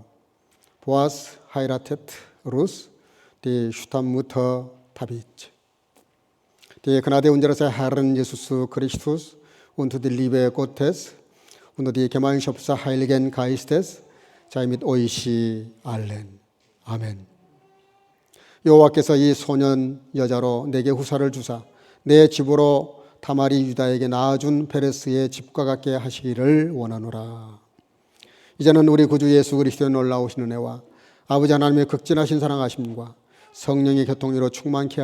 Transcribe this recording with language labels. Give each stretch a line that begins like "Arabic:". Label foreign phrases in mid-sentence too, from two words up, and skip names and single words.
German: Boas heiratet Ruth, die Stammmutter David. Die Gnade unseres Herrn Jesus Christus und die Liebe Gottes und die Gemeinschaft des Heiligen Geistes sei mit euch allen.
Korean: 아멘. 여호와께서 이 소년 여자로 내게 후사를 주사 내 집으로 다말이 유다에게 낳아준 베레스의 집과 같게 하시기를 원하노라. 이제는 우리 구주 예수 그리스도의 놀라우신 은혜와 아버지 하나님의 극진하신 사랑하심과 성령의 교통으로 충만케